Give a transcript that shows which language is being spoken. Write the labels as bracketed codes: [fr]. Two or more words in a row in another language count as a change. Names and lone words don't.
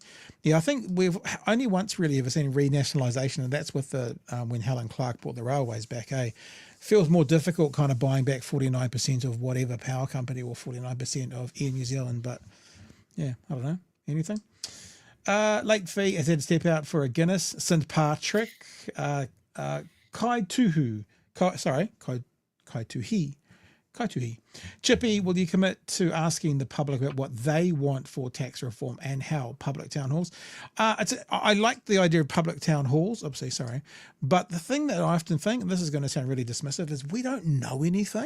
[en] Yeah, I think we've only once really ever seen renationalisation, and that's with the when Helen Clark brought the railways back. Feels more difficult kind of buying back 49% of whatever power company or 49% of Air New Zealand, but yeah, I don't know. Anything? Late fee has had to step out for a Guinness. St. Patrick. Kai Tuhi. Chippy, will you commit to asking the public about what they want for tax reform and how? Public town halls. I like the idea of public town halls. Obviously, sorry. But the thing that I often think, and this is going to sound really dismissive, is we don't know anything.